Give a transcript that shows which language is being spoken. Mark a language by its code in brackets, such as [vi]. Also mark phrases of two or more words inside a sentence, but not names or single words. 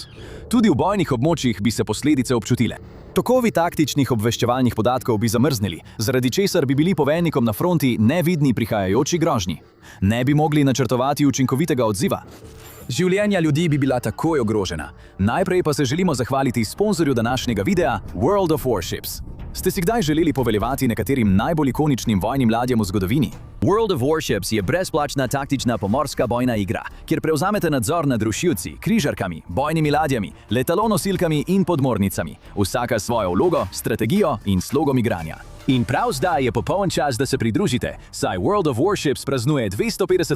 [sl] Tudi v bojnih območjih bi se posledice občutile. Tokovi taktičnih obveščevalnih podatkov bi zamrznili, zaradi česar bi bili poveljnikom na fronti nevidni prihajajoči grožnji. Ne bi mogli načrtovati učinkovitega odziva. Življenja ljudi bi bila takoj ogrožena. Najprej pa se želimo zahvaliti sponzorju današnjega videa World of Warships. Ste si kdaj želeli poveljevati nekaterim najbolj ikoničnim vojnim ladjam v zgodovini? World of Warships je brezplačna taktična pomorska bojna igra, kjer prevzamete nadzor nad rušilci, križarkami, bojnimi ladjami, letalonosilkami in podmornicami, vsaka svojo vlogo, strategijo in slogom igranja. In prav zdaj je popoln čas, da se pridružite, saj World of Warships praznuje 250.